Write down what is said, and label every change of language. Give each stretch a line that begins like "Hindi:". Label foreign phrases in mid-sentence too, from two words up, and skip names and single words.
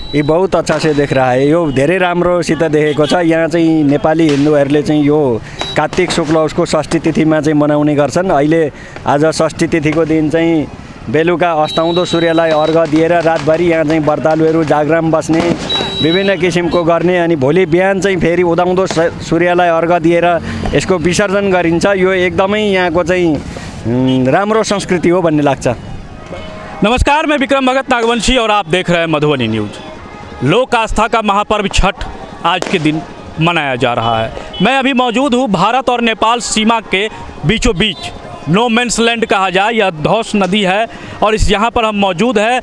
Hindi: ये बहुत अच्छा से देख रहा है।
Nepali: यो धेरै राम्रोसित देखेको छ। यहाँ चाहिँ नेपाली हिन्दूहरूले चाहिँ यो कार्तिक शुक्ल उसको षष्ठी तिथिमा चाहिँ मनाउने गर्छन्। अहिले आज षष्ठी तिथिको दिन चाहिँ बेलुका अस्ताउँदो सूर्यलाई अर्घ दिएर रातभरि यहाँ चाहिँ व्रतालुहरू जागराम बस्ने, विभिन्न किसिमको गर्ने, अनि भोलि बिहान चाहिँ फेरि उदाउँदो सूर्यलाई अर्घ दिएर यसको विसर्जन गरिन्छ। यो एकदमै यहाँको चाहिँ राम्रो संस्कृति हो भन्ने लाग्छ।
Hindi: नमस्कार, मैं विक्रम भगत नागवंशी और आप देख रहे हैं मधुबनी न्यूज़। लोक आस्था का महापर्व छठ आज के दिन मनाया जा रहा है। मैं अभी मौजूद हूँ भारत और नेपाल सीमा के बीचों बीच,
English: no man's land
Hindi: कहा जाए, यह धौस नदी है और यहाँ पर हम मौजूद हैं।